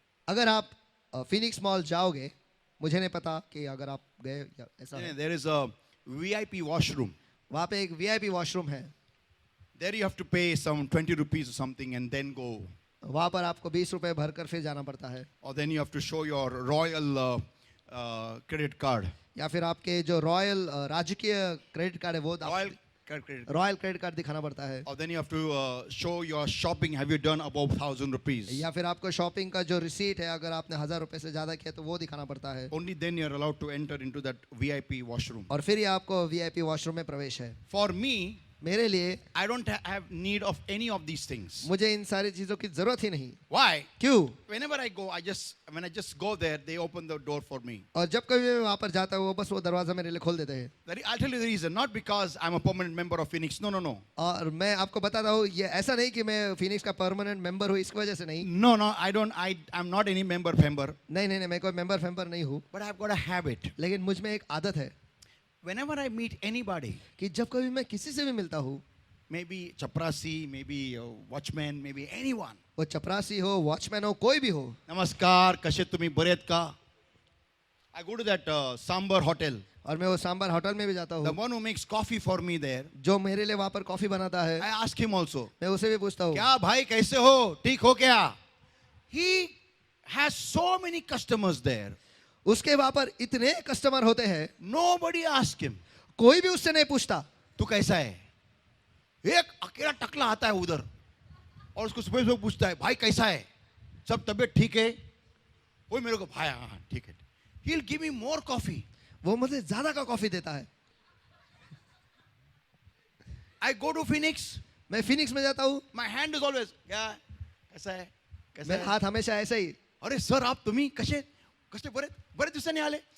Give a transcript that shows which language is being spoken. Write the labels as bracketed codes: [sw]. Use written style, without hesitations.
[hi] अगर आप Phoenix mall जाओगे, मुझे नहीं पता कि अगर आप गए या ऐसा है, [en] there is a VIP washroom. [hi] वहाँ पे एक वीआईपी वॉशरूम है. [en] There you have to pay some 20 rupees or something and then go. [hi] वहाँ पर आपको 20 रुपए भरकर फिर जाना पड़ता है, [en] Or then you have to show your royal credit card. [hi] या फिर आपके जो रॉयल राजकीय क्रेडिट कार्ड है वो [en] Royal credit. [hi] Royal credit card दिखाना पड़ता है. [en] Or then you have to show your shopping. Have you done above 1,000 rupees? [hi] या फिर आपको शॉपिंग का जो रिसीट है, अगर आपने 1000 रुपए से ज्यादा किया तो वो दिखाना पड़ता है, [en] Only then you are allowed to enter into that VIP washroom. [hi] और फिर ही आपको वीआईपी वॉशरूम में प्रवेश है. [en] For me, [hi] मेरे लिए [en] I don't have need of any of these things. [hi] मुझे इन सारी चीजों की जरूरत ही नहीं. [en] Why? [hi] क्यों? [en] Whenever I go, when I just go there, they open the door for me. [hi] और जब कभी मैं वहां पर जाता हूँ, वो बस वो दरवाजा मेरे लिए खोल देते हैं. [en] I'll tell you the reason. Not because I'm a permanent member of Phoenix. No, no, no. [hi] और मैं आपको बताता हूँ, ये ऐसा नहीं कि मैं फिनिक्स का परमानेंट मेंबर हूँ, इसकी वजह से नहीं. [en] No, no, I'm not any member. [hi] नहीं, मैं कोई मेंबर नहीं हूँ, [en] But I've got a habit. [hi] लेकिन मुझ में एक आदत है [en] Whenever I meet anybody, [hi] कि जब कभी मैं किसी से भी मिलता हूँ, [en] maybe chaprasi, maybe a watchman, maybe anyone. [hi] वो चपरासी हो, वॉचमैन हो, कोई भी हो, [mr] Namaskar, कसे तुम्ही बरेत का? [en] I go to that Sambar hotel. [hi] और मैं वो सांबर होटल में भी जाता [en] The [hi] हूँ, [en] one who makes coffee for me there, [hi] जो मेरे लिए वहां पर कॉफी बनाता है, [en] I ask him also. [hi] मैं उसे भी पूछता हूँ, क्या भाई कैसे हो? ठीक हो क्या? [en] He has so many customers there. [hi] उसके वहां पर इतने कस्टमर होते हैं, [en] Nobody ask him. [hi] कोई भी उससे नहीं पूछता. तू कैसा है? एक अकेला टकला आता है उधर और उसको सुबह सुबह पूछता है, भाई कैसा है? सब तबीयत ठीक है? वो मेरे को भाई हाँ ठीक है. [en] He'll give me more coffee. [hi] वो मुझे ज्यादा का कॉफी देता है. [en] I go to Phoenix. [hi] मैं फिनिक्स में जाता हूँ, [en] My hand is always [hi] क्या कैसा है? कैसा मेरा है? हाथ हमेशा ऐसे ही. [mr] अरे सर आप तुम्ही कसे बरेच दिवसांनी आले?